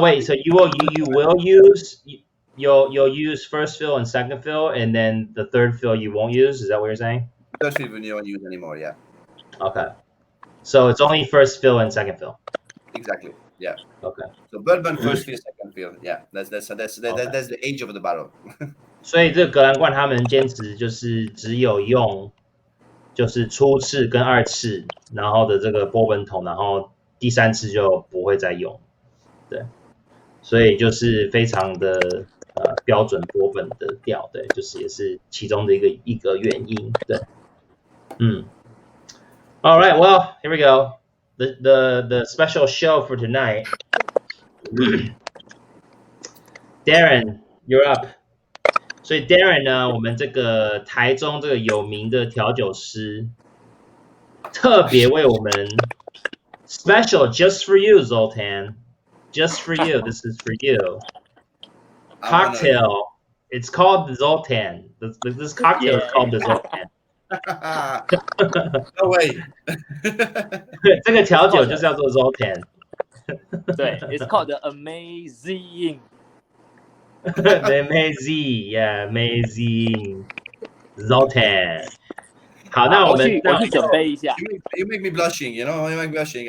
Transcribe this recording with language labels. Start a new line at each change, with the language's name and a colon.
English: wait, so you will use you'll use first fill and second fill, and then the third fill you won't use. Is that what you're saying? Third fill we don't use anymore. Yeah. Okay. So it's only first fill and second fill. Exactly. Yeah. Okay. So bourbon first fill, second fill. Yeah. That's the age of the barrel.
Chinese: 所以这个格兰冠他们坚持就是只有用就是初次跟2次，然后的这个波本桶，然后第3次就不会再用。对，所以就是非常的标准波本的调，对，就是也是其中的一个原因。
English: 对，All right, well, here we go. The special show for tonight. Darren, you're up.
Chinese: 所以 Darren 呢，我们这个台中这个有名的调酒师，特别为我们
English: special just for you, Zoltan, just for you. This is for you. Cocktail. It's called the Zoltan. This cocktail is called the Zoltan. No way.
Chinese: 这个调酒就叫做 Zoltan.
English: 对 ，It's called the Amazing. The amazing, yeah, amazing.
Chinese: Zoltan. 好，那我去准备一下。
English: You make me blushing, you know. You make me blushing.